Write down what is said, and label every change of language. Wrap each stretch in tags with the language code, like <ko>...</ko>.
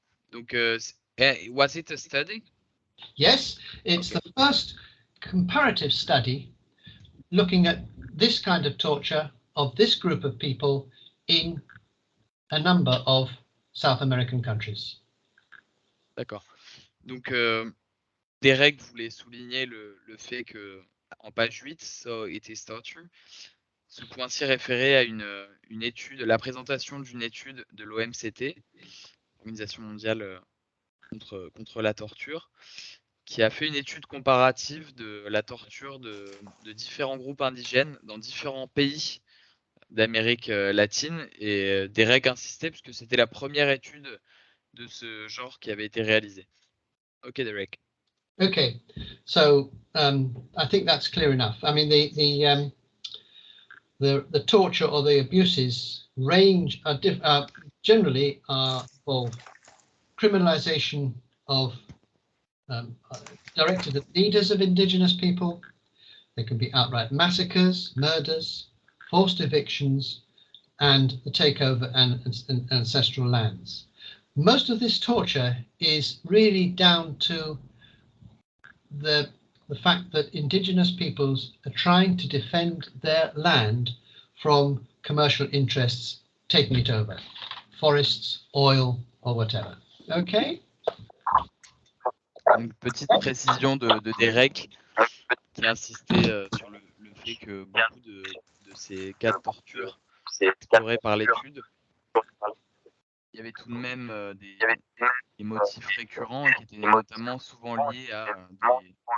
<en>Donc, was it a study? Yes, it's Okay. the first comparative study looking at this kind of torture of this group of people in a number of South American countries.</en> <fr>D'accord. Donc, Derek voulait souligner le fait que en page 8,</fr> <en>so it is torture,</en> <fr>ce point-ci référait à une étude, la présentation d'une étude de l'OMCT, Organisation mondiale contre la torture, qui a fait une étude comparative de la torture de différents groupes indigènes dans différents pays d'Amérique latine. Et Derek insistait puisque c'était la première étude de ce genre qui avait été réalisée.</fr> <en>Okay, Derek. Okay, so I think that's clear enough. I mean, the torture or the abuses range generally involve criminalization of directed at leaders of indigenous people. There can be outright massacres, murders, forced evictions, and the takeover and ancestral lands. Most of this torture is really down to the fact that indigenous peoples are trying to defend their land from commercial interests taking it over, forests, oil, or whatever. Okay?</en> <fr>Une petite précision de Derek qui insistait sur le fait que beaucoup de ces cas de torture explorés par l'étude, il y avait tout de même des motifs récurrents et qui étaient notamment souvent liés à des...</fr>